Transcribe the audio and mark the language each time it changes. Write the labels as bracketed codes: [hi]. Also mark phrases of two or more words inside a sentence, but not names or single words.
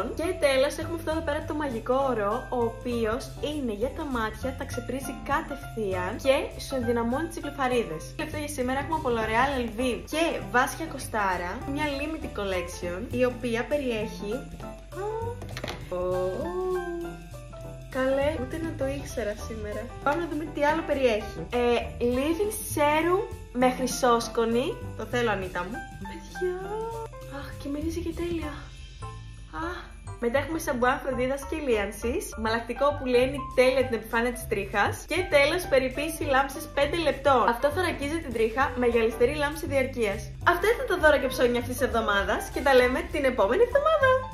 [el] Και τέλος έχουμε αυτό εδώ πέρα το μαγικό ορό, ο οποίος είναι για τα μάτια, τα ξεπρίζει κατευθείαν και σου ενδυναμώνει τις βλεφαρίδες. Αυτό για σήμερα έχουμε από L'Oréal Elvive και Βάσια Κοστάρα, μια [en] limited collection, [el] η οποία περιέχει. Καλέ, ούτε να το ήξερα σήμερα. Πάμε να δούμε τι άλλο περιέχει. [en] Leave-in serum [el] με χρυσόσκονη. Το θέλω, Ανίτα μου. Παιδιά. Αχ, και μυρίζει και τέλεια. Αχ. Μετά έχουμε σαμπουάν φροντίδας και λίανσης, μαλακτικό που λύνει τέλεια την επιφάνεια της τρίχας και τέλος περιποίηση λάμψης 5 λεπτών. Αυτό θωρακίζει την τρίχα με γυαλιστερή λάμψη διαρκείας. Αυτά ήταν τα δώρα και ψώνια αυτής της εβδομάδας και τα λέμε την επόμενη εβδομάδα.